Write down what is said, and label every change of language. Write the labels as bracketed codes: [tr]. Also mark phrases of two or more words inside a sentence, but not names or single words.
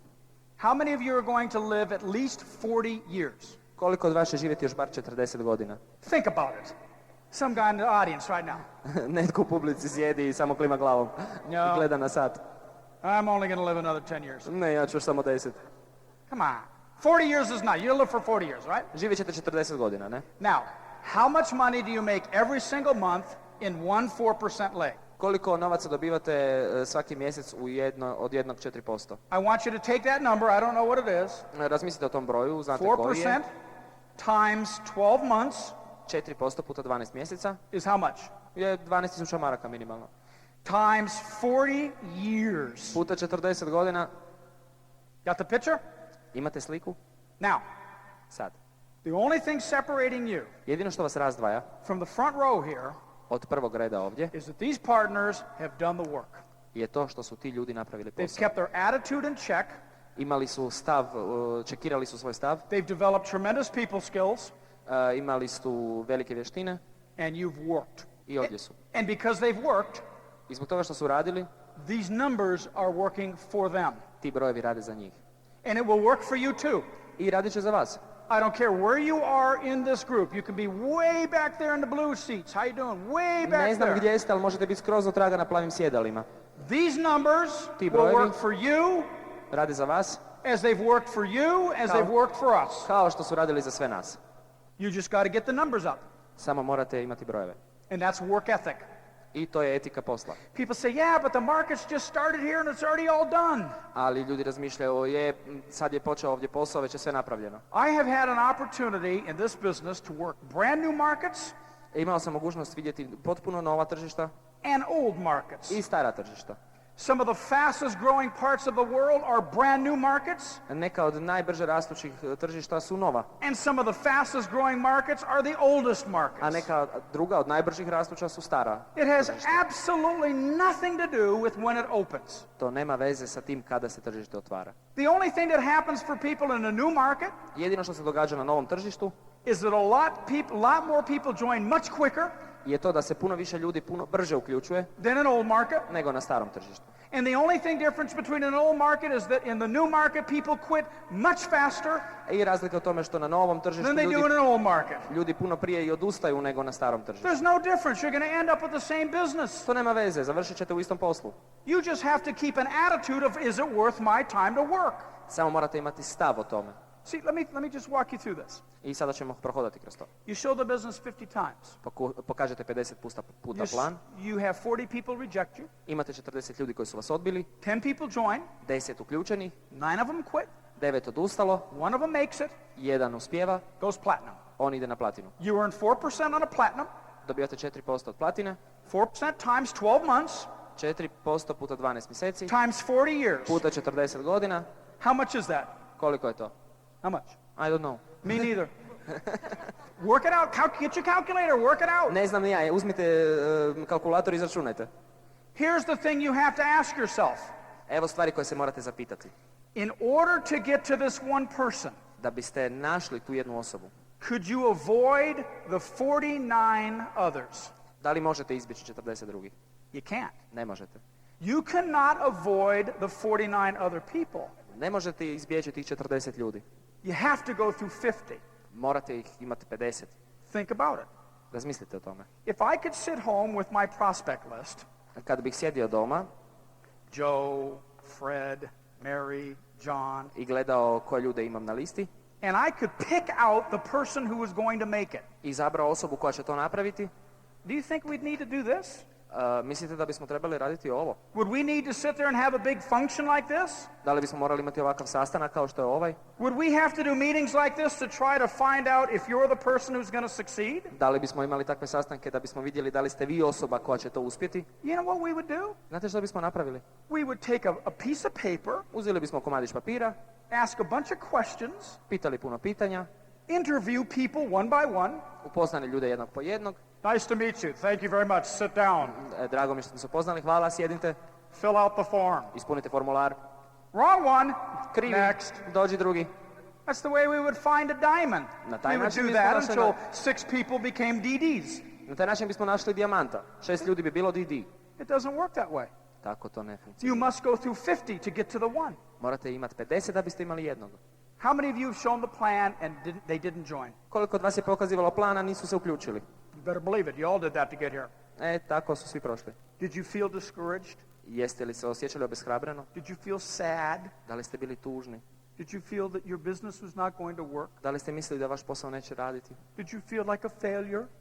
[en] How many of you are going to live at least 40 years? [hr] Koliko od vas će živjeti još bar 40 godina? [en] Think about it. Some guy in the audience right now. [hr] Netko u publici sjedi i samo klima glavom [en] No. [hr] i gleda na sat. [en] I'm only going to live another 10 years. [hr] Ne, ja ću još samo 10. [en] Come on. 40 years is not. You'll live for 40 years, right? [hr] Živjet ćete 40 godina, ne? [en] Now, how much money do you make every single month in one 4% leg? [hr] Koliko novaca dobivate svaki mjesec od 1-4%? [en] I want you to take that number, I don't know what it is. [hr] Razmislite o tom broju, znate koji je. [en] 4% times 12 months [hr] 4% puta 12 mjeseca [en] is how much? [hr] je 12.000 maraka minimalno. [en] Times 40 years. [hr] Puta 40 godina. [en] Got the picture? [hr] Imate sliku? [en] Now, [hr] Sad. [en] the only thing separating you [hr] Jedino što vas razdvaja [en] from the front row here [hr] od prvog reda ovdje [en] is that these partners have done the work. [hr] je to što su ti ljudi napravili [en] They've [hr] posao. [en] kept their attitude in check. [hr] Imali su stav, čekirali su svoj stav, [en] They've developed tremendous people skills, [hr] imali su velike vještine [en] and you've worked. [hr] i ovdje su. [en] And because they've worked, [hr] I zbog toga što su radili, [en] these numbers are working for them. [hr] ti brojevi rade za njih. [en] And it will work for you too. [hr] I radit će za vas. [en] I don't care where you are in this group. You can be way back there in the blue seats. How you doing? Way [hr] Ne [en] back [hr] znam [en] there. [hr] gdje jeste, ali možete biti skroz do traga na plavim sjedalima. [en] These numbers [hr] Ti [en] will [hr] brojevi [en] work for you [hr] rade za vas [en] as they've worked for you, as they've worked for us. [hr] kao što su radili za sve nas. [en] You just got to get the numbers up. [hr] Samo morate imati brojeve. [en] And that's work ethic. [hr] I to je etika posla. [en] People say, yeah, but the market's just started here and it's already all done. [hr] Ali ljudi razmišljaju, sad je počeo ovdje posao, već je sve napravljeno. [en] I have had an opportunity in this business to work brand new markets [hr] Imao sam mogućnost vidjeti potpuno nova tržišta [en] and old markets. [hr] i stara tržišta. [en] Some of the fastest growing parts of the world are brand new markets, [hr] Neka od najbrže rastućih tržišta su nova, [en] and some of the fastest growing markets are the oldest [hr] a [en] markets. [hr] neka druga od najbržih rastuća su stara. [en] It has absolutely nothing to do with when it opens. [hr] To nema veze sa tim kada se tržište otvara. [en] The only thing that happens for people in a new market [hr] Jedino što se događa na novom tržištu [en] is that a lot more people join much quicker [hr] je to da se puno više ljudi puno brže uključuje [en] than an old market. [hr] nego na starom tržištu. [en] And the only thing difference between an old market is that in the new market people quit much faster [hr] I razlika u tome što na novom tržištu [en] than they do in an old market. [hr] ljudi puno prije i odustaju nego na starom tržištu. [en] There's no difference. You're going to end up with the same business. [hr] To nema veze, završit ćete u istom poslu. [en] You just have to keep an attitude of, is it worth my time to work? [hr] Samo morate imati stav o tome. [en] See, let me just walk you through this. [hr] I sada ćemo prohodati kroz to. [en] You show the business 50 times. [hr] Pokažete 50 puta plan. [en] You have 40 people reject you. [hr] Imate 40 ljudi koji su vas odbili, [en] 10 people join. [hr] 10 uključeni, [en] 9 of them quit. [hr] 9 odustalo, [en] 1 of them makes it. [hr] 1 uspijeva, [en] Goes platinum. [hr] on ide na platinu. [en] You earn 4% on a platinum. [hr] Dobivate 4% od platine, [en] 4% times 12 months [hr] 4% puta 12 mjeseci, [en] times 40 years. [hr] puta 40 godina. [en] How much is that? [hr] Koliko je to? [en] How much? I don't know. Me neither. Work it out. Get your calculator. Work it out. [hr] Ne znam ni ja, uzmite kalkulator i izračunajte. [en] Here's the thing you have to ask yourself. [hr] Evo stvari koje se morate zapitati. [en] In order to get to this one person, [hr] Da biste našli tu jednu osobu, [en] could you avoid the 49 others? [hr] da li možete izbjeći 40 drugih? [en] You can't. [hr] Ne možete. [en] You cannot avoid the 49 other people. [hr] Ne možete izbjeći tih 40 ljudi. [en] You have to go through 50. [hr] Morate ih imati 50. [en] Think about it. [hr] Razmislite o tome. [en] If I could sit home with my prospect list, [hr] Kad bih sjedio doma [en] Joe, Fred, Mary, John, [hr] i gledao koje ljude imam na listi, [en] and I could pick out the person who is going to make it, [hr] i izabrao osobu koja će to napraviti, [en] do you think we'd need to do this? [hr] mislite da bismo trebali raditi ovo? [en] Would we need to sit there and have a big function like this? [hr] Da li bismo morali imati ovakav sastanak kao što je ovaj? [en] Would we have to do meetings like this to try to find out if you're the person who's going to succeed? [hr] Da li bismo imali takve sastanke da bismo vidjeli da li ste vi osoba koja će to uspjeti? [en] You know what we would do? [hr] Znate što bismo napravili? [en] We would take a piece of paper, [hr] Uzeli bismo komadić papira, [en] ask a bunch of questions, [hr] pitali puno pitanja, [en] interview people one by one. [hr] upoznali ljude jednog po jednog. [en] Nice to meet you. Thank you very much. Sit down. [hr] Drago mi je što smo se upoznali, hvala, sjedite, [en] Fill out the form. [hr] ispunite formular. [en] Wrong one. [hr] Krivi, [en] Next. [hr] dođi drugi. [en] That's the way we would find a diamond. [hr] Na taj [en] We would [hr] način [en] do [hr] bismo [en] that [hr] našli [en] until 6 people became DDs. [hr] Na taj način bismo našli dijamanta. 6 ljudi bi bilo DD. [en] It doesn't work that way. [hr] Tako to ne funkcionira. [en] You must go through 50 to get to the one. [hr] Morate imati 50 da biste imali jednog. [en] How many of you have shown the plan and they didn't join? [hr] Koliko od vas je pokazivalo plana, nisu se uključili? [en] You better believe it. You all did that to get here. [hr] Tako su svi prošli. [en] Did you feel discouraged? [hr] Jeste li se osjećali obeshrabreno? [en] Did you feel sad? [hr] Da li ste bili tužni? [en] Did you feel that your business was not going to work? [hr] Da li ste mislili da vaš posao neće raditi? [en] Did you feel like a failure?